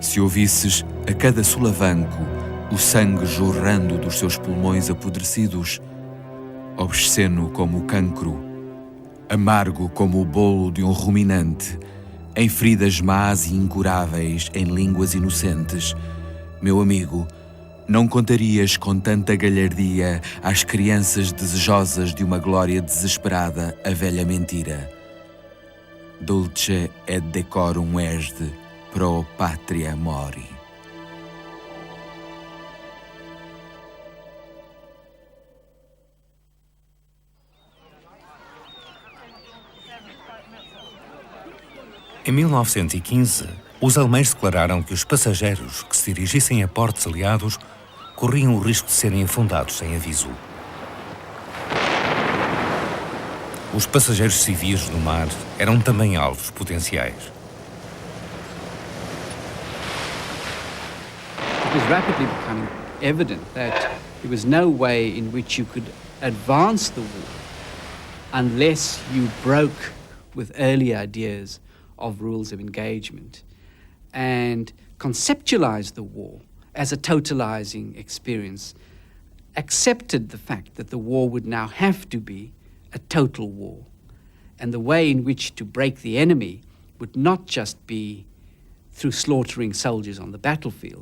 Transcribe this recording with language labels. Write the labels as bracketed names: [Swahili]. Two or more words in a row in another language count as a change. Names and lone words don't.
[Portuguese] Se ouvisses a cada solavanco o sangue jorrando dos seus pulmões apodrecidos, obsceno como o cancro, amargo como o bolo de um ruminante, em feridas más e incuráveis, em línguas inocentes, meu amigo, não contarias com tanta galhardia às crianças desejosas de uma glória desesperada a velha mentira. [Latin] Dulce et decorum est pro patria mori. [Portuguese] Em 1915, os alemães declararam que os passageiros que se dirigissem a portos aliados corriam o risco de serem afundados sem aviso. Os passageiros civis no mar eram também alvos potenciais. [English] It was rapidly becoming evident that there was no way in which you could advance the war unless you broke with early ideas of rules of engagement and conceptualized the war as a totalizing experience, accepted the fact that the war would now have to be a total war, and the way in which to break the enemy would not just be through slaughtering soldiers on the battlefield.